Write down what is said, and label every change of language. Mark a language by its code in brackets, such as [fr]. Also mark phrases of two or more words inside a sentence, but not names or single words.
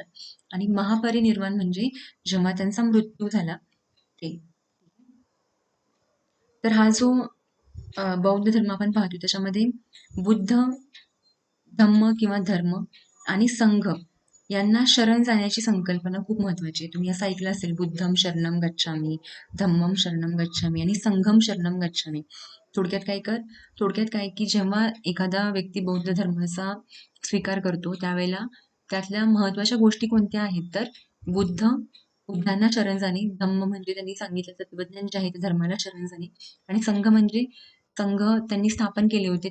[mr] आणि महापरिनिर्वाण म्हणजे जेव्हा त्यांचा मृत्यू झाला ते. तर हा जो बौद्ध धर्म आपण पाहतो त्याच्यामध्ये बुद्ध, धम्म किंवा धर्म आणि संघ यांना शरण जाण्याची संकल्पना खूप महत्वाची आहे. तुम्ही असं ऐकलं असेल, [pi] बुद्धम शरणम गच्छामी, धम्मम शरणम गच्छामी आणि संघम शरणम गच्छामी. [mr] थोडक्यात काय की जेव्हा एखादा व्यक्ती बौद्ध धर्माचा स्वीकार करतो त्यावेळेला त्यातल्या महत्वाच्या गोष्टी कोणत्या आहेत तर बुद्धांना शरण जाणे, धम्म म्हणजे त्यांनी सांगितलं तत्वज्ञान जे आहे ते धर्माला शरण जाणे, आणि संघ म्हणजे संघ त्यांनी स्थापन केले होते.